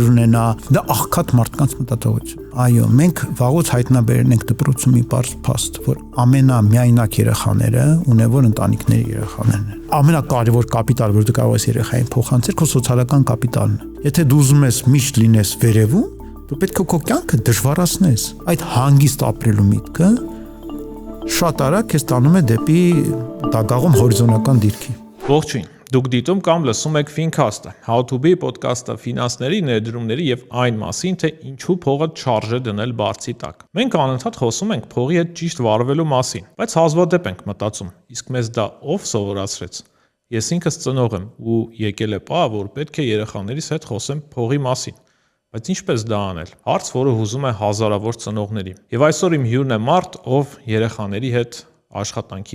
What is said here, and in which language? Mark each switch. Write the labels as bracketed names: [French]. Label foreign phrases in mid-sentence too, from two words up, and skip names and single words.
[Armenian] ունենա, դա աղքատ մարդկանց մտածողություն։ Այո, մենք վաղուց հայտնաբերել ենք դպրոցում մի բարձ փաստ, որ ամենամիայնակ երեխաները ունևոր ընտանիքների երեխաներն են։ Ամենակարևոր կապիտալ, որ դու կարող ես երեխային փոխանցել, քո սոցիալական կապիտալն է։ Եթե դու ուզում ես միշտ լինես վերևում, դու պետք է քո կյանքը դժվարացնես։ Այդ հանգիստ ապրելու միտքը շատ արագ քեզ տանում է դեպի դագաղում հորիզոնական դիրքի։ Ողջույն։ Դուք դիտում կամ լսում եք Fincast-ը, [English] How to be [Armenian] ոդկասթը ֆինանսների, ներդրումների եւ այն մասին, թե ինչու փողը չարժե դնել բարձի տակ։ Մենք անընդհատ խոսում ենք փողի հետ ճիշտ վարվելու մասին, բայց հազվադեպ ենք մտածում, իսկ մեզ դա ով սովորացրեց։ Ես ինքս ծնող եմ ու եկել է պահ, որ պետք է երեխաներիս հետ խոսեմ փողի մասին։ Բայց ինչպես դա անել։ Հարց, որը հուզում է հազարավոր ծնողների։ Եվ այսօր իմ հյուրն է մարդ, ով երեխաների հետ աշխատանքի